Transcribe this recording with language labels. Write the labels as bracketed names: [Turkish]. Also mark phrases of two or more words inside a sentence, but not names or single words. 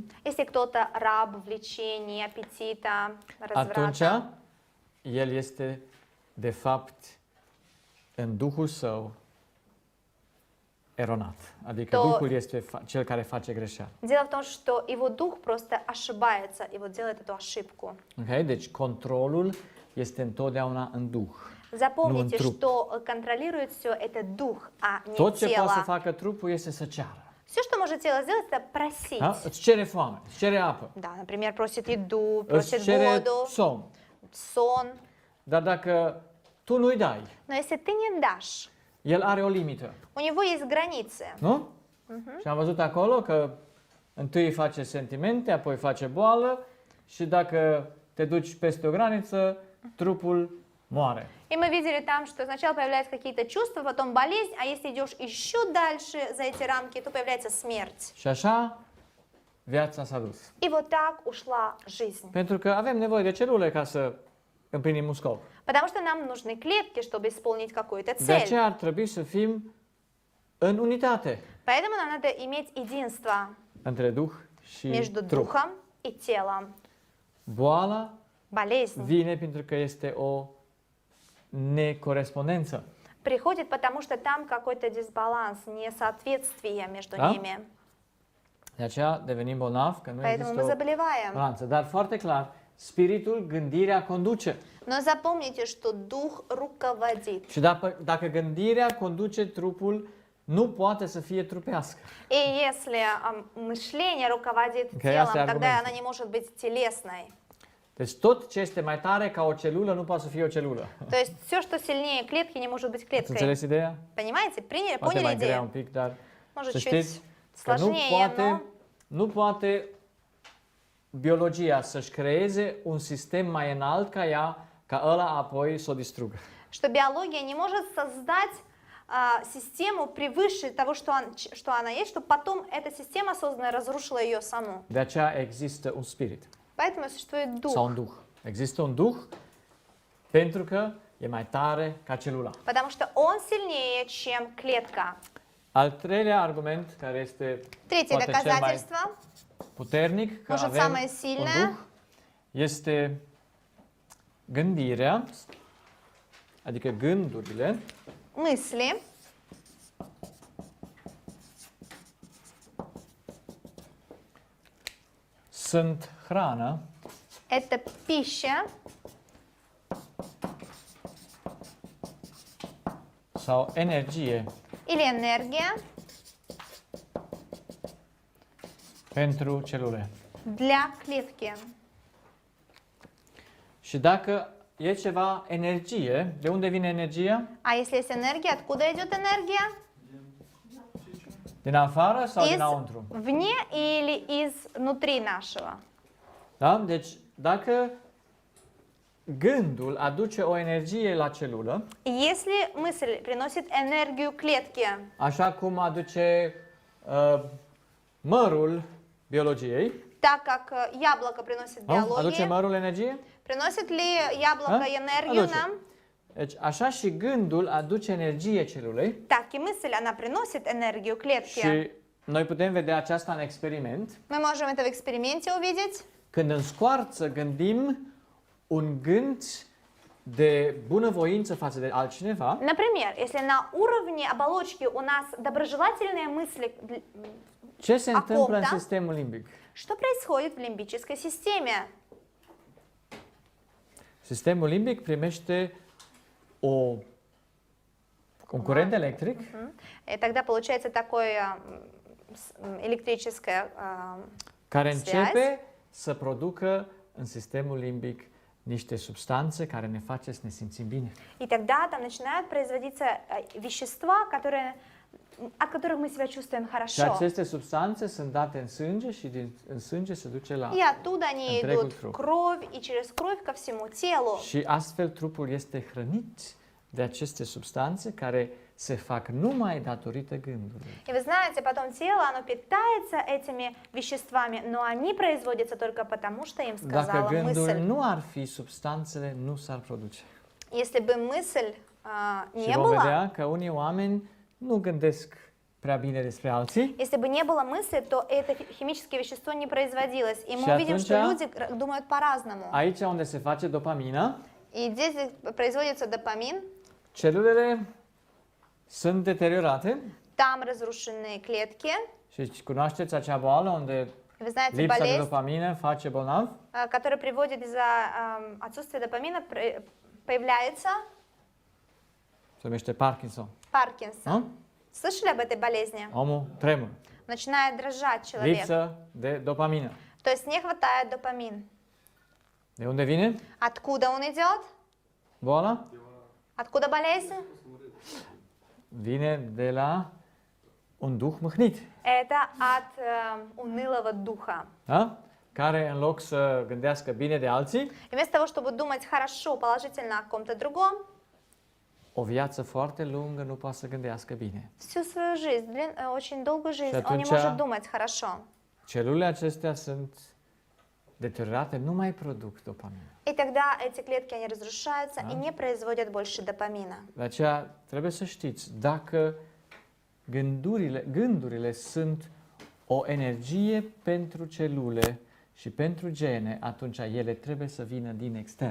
[Russian] Если кто-то раб влечений, аппетита, [Romanian] atunci [Russian] разврата, [Romanian] el este de fapt în Duhul său eronat. Adică To- Duhul este cel care face greșeală. [Russian] дело в том, что его дух просто ошибается и вот делает эту ошибку. [Romanian] Okay? Deci controlul este întotdeauna în Duh. [Russian] Запомните, труп. что контролирует все это дух, а не [Romanian] Tot ce poate să [Russian] тело. [Romanian] facă trupul este să ceară. [Russian] Все, что может тело сделать, это просить. [Romanian] Da? Îți cere foame, îți cere apă, [Russian] Да, например, просит еду, [Romanian] îți [Russian] просит [Romanian] cere [Russian] воду, [Romanian] somn. [Russian] сон. [Romanian] Dar dacă tu nu-i dai, [Russian] Но если ты не дашь, [Romanian] el are o limită. [Russian] у него есть gраницы. [Romanian] Nu? Și am văzut acolo că întâi face sentimente, apoi face boală și dacă te duci peste o graniță, trupul moare. [Russian] И мы видели там, что сначала появляются какие-то чувства, потом болезнь, а если идешь еще дальше за эти рамки, то появляется смерть. [Romanian] Și așa viața s-a dus. [Russian] И вот так ушла жизнь. [Romanian] Pentru că avem nevoie de celule ca să împlinim un scop. [Russian] Потому что нам нужны клетки, чтобы исполнить какую-то [Romanian] De [Russian] цель. [Romanian] aceea ar trebui să fim în unitate [Russian] Поэтому нам надо иметь единство [Romanian] între Duh și [Russian] между [Romanian] trup. [Russian] духом и телом. [Romanian] Boala [Russian] Болезнь [Romanian] vine pentru că este o necorespondență. [Russian] приходит, потому что там какой-то дисбаланс, несоответствие между Да? ними. [Romanian] De aceea devenim bolnavi, că nu [Russian] Поэтому [Romanian] există [Russian] мы [Romanian] o [Russian] заболеваем. [Romanian] balanță. Dar foarte clar, spiritul, gândirea conduce. [Russian] Но запомните, что дух руководит. [Romanian] Și dacă gândirea conduce trupul, nu poate să fie trupească. [Russian] И если мышление руководит [Romanian] Ok, [Russian] телом, [Romanian] asta e [Russian] тогда [Romanian] argumentul. [Russian] она не может быть телесной. [Romanian] Deci tot ce este mai tare ca o celulă nu poate să fie o celulă. [Russian] То есть все, что сильнее клетки, не может быть [Romanian] Ați [Russian] клеткой. [Romanian] înțeles ideea? [Russian] Понимаете? Приняли, [Romanian] Poate [Russian] поняли [Romanian] mai grea [Russian] идею? [Romanian] un pic, dar [Russian] Может, [Romanian] să [Russian] чуть [Romanian] știți că [Russian] сложнее, [Romanian] nu poate biologia să-și creeze un sistem mai înalt ca ea, ca ăla apoi să o distrugă. [Russian] что биология не может создать систему превыше того, что она есть, чтобы потом эта система созданная разрушила ее саму. [Romanian] De aceea există un spirit [Russian] Поэтому существует [Romanian] sau un [Russian] дух. [Romanian] duh. Există un duh pentru că e mai tare ca celula. [Russian] Потому что он сильнее, чем клетка. [Romanian] Al treilea argument, care este [Russian] Третье [Romanian] poate cel mai [Russian] доказательство. [Romanian] puternic că [Russian] Может, [Romanian] avem [Russian] самое [Romanian] un [Russian] сильное? [Romanian] duh, este gândirea, adică gândurile, [Russian] Мысли. [Romanian] sunt hrană [Russian] Это пища [Romanian] sau energie [Russian] или энергия [Romanian] pentru celule. [Russian] для клетки. [Romanian] Și dacă e ceva energie, de unde vine energia? [Russian] А если есть энергия, откуда идет энергия? [Romanian] Din afară sau [Russian] Из [Romanian] dinăuntru? [Russian] вне или изнутри нашего? [Romanian] Da? Deci, dacă gândul aduce o energie la celulă, [Russian] Если мысль приносит энергию клетке, [Romanian] așa cum aduce mărul biologiei, [Russian] так как яблоко приносит [Romanian] nu? Aduce [Russian] биологию, [Romanian] mărul energie? [Russian] приносит ли яблоко А? энергию [Romanian] Aduce. [Russian] нам? [Romanian] Deci, așa și gândul aduce energie celulei [Russian] Так и мысль, она приносит энергию клетке. [Romanian] și noi putem vedea aceasta în experiment. [Russian] Мы можем это в эксперименте увидеть. [Romanian] Când în scoarță gândim un gând de bunăvoință față de altcineva, [Russian] Например, если на уровне оболочки у нас доброжелательные мысли, [Romanian] ce se întâmplă în da? sistemul limbic? [Russian] что происходит в лимбической системе? [Romanian] Sistemul limbic primește un curent electric [Russian] И тогда получается такое электрическое [Romanian] care [Russian] связь. [Romanian] începe să producă în sistemul limbic niște substanțe care ne face să ne simțim bine. [Russian] И тогда там начинают производиться вещества, от которых мы себя чувствуем [Romanian] Și [Russian] хорошо. [Romanian] aceste substanțe sunt date în sânge și în sânge se duce la... [Russian] И оттуда они [Romanian] Întregul [Russian] идут в [Romanian] trup. [Russian] кровь и через кровь ко всему телу. [Romanian] Și astfel trupul este hrănit de aceste substanțe care se fac numai datorită gândului. [Russian] И вы знаете, потом тело, оно питается этими веществами, но они производятся только потому, что им [Romanian] Dacă [Russian] сказала [Romanian] gândul [Russian] мысль. [Romanian] nu ar fi, substanțele nu s-ar produce. [Russian] Если бы мысль [Romanian] Și [Russian] не [Romanian] vom [Russian] была, [Romanian] vedea că unii oameni nu gândesc prea bine despre alții [Russian] если бы не было мысли, то это химическое вещество не производилось. И [Romanian] Și [Russian] мы увидим, что [Romanian] atunci- [Russian] люди думают по-разному. [Romanian] aici unde se face dopamina, [Russian] И здесь производится допамин, [Romanian] celulele sunt deteriorate [Russian] там разрушенные клетки. [Romanian] și cunoașteți acea boală unde [Russian] Вы знаете, [Romanian] lipsa de [Russian] болезнь, [Romanian] dopamină face bolnav? [Russian] которая приводит из-за отсутствия допамина, появляется [Romanian] Se numește Parkinson. [Russian] Паркинсон. [Romanian] Nu? [Russian] Слышали об этой болезни? [Romanian] Omul tremură. [Russian] Начинает дрожать человек. [Romanian] Lipsă de dopamină. [Russian] То есть не хватает допамин. [Romanian] De unde vine [Russian] Откуда он идет? [Romanian] boala? [Russian] Откуда болезнь? [Romanian] Vine de la un duh mâhnit, [Russian] Это от унылого духа. [Romanian] da? Care în loc să gândească bine de alții, [Russian] И вместо того, чтобы думать хорошо, положительно о ком-то другом, [Romanian] o viață foarte lungă nu poate să gândească bine. [Russian] всю свою жизнь, очень долгую жизнь, он не [Romanian] atunci- [Russian] может думать хорошо. [Romanian] Celulele acestea sunt deteriorate, nu mai produc dopamină. [Russian] И тогда эти клетки, они разрушаются и не производят больше допамина. [Romanian] De aceea trebuie să știți, dacă gândurile sunt o energie pentru celule și pentru gene, atunci ele trebuie să vină din extern.